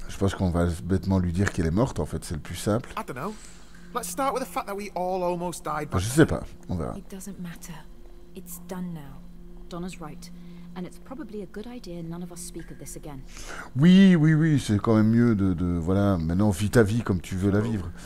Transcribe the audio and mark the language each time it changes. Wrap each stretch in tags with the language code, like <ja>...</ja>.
<fr>Je pense qu'on va bêtement lui dire qu'elle est morte, en fait, c'est le plus simple.</fr> <en>I don't know. Let's start with the fact that we all almost died.</en> <fr>Je sais pas, on verra.</fr> <en>It doesn't matter. It's done now. Donna's right. And it's probably a good idea none of us speak of this again.</en> <fr>Oui, c'est quand même mieux de voilà, maintenant vis ta vie comme tu veux la vivre.</fr>